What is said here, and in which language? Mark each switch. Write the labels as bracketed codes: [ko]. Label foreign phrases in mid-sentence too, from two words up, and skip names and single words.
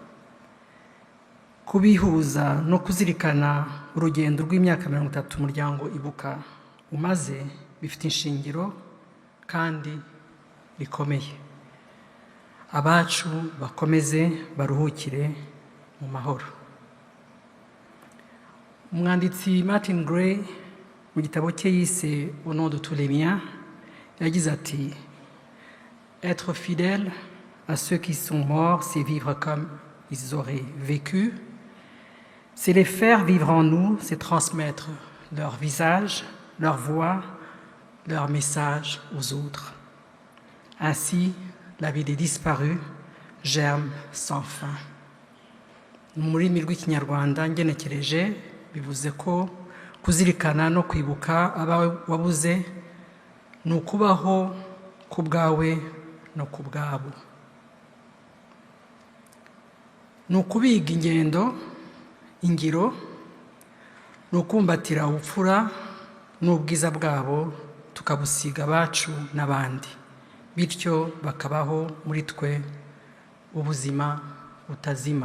[rw] Kubihuza no kuzirikana urugendo rw'imyaka 30 umuryango Ibuka umaze bifite inshingiro kandi rikomeye. Abacu bakomeze baruhukire mu mahoro. Umwanditsi Martin Gray mu gitabo cye yise Au nom de tous les miens yagize ati: [fr] être fidèle à ceux qui sont morts, c'est vivre comme ils auraient vécu. C'est les faire vivre en nous, c'est transmettre leur visage, leur voix, leur message aux autres. Ainsi, la vie des disparus germe sans fin. [rw] Mu rurimi rw'Ikinyarwanda ngenekereje bivuze ko kuzirikana no kwibuka abawe wabuze ni ukubaho ku bwawe no ku bwabo. Ni ukubiga ingiro, ni ukumbatira ubupfura n'ubwiza bwabo, tukabusiga abacu n'abandi, bityo bakabaho muri twe ubuzima butazima.